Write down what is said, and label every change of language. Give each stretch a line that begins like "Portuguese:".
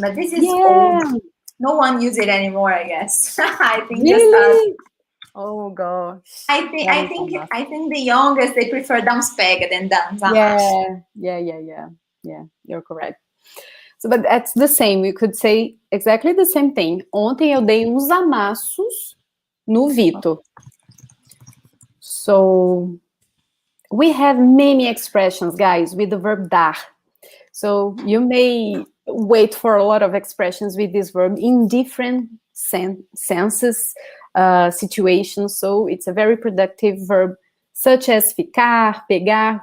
English: But this is old. No one uses it anymore, I guess. I think really? Oh gosh. I think the youngest, they prefer
Portuguese: dar uns pega
English: than
Portuguese: dar uns
English: amassos. Yeah. You're correct. So, but that's the same. We could say exactly the same thing.
Portuguese: Ontem eu dei uns amassos no Vitor.
English: So we have many expressions, guys, with the verb dar. So you may wait for a lot of expressions with this verb in different senses, situations. So it's a very productive verb, such as ficar, pegar.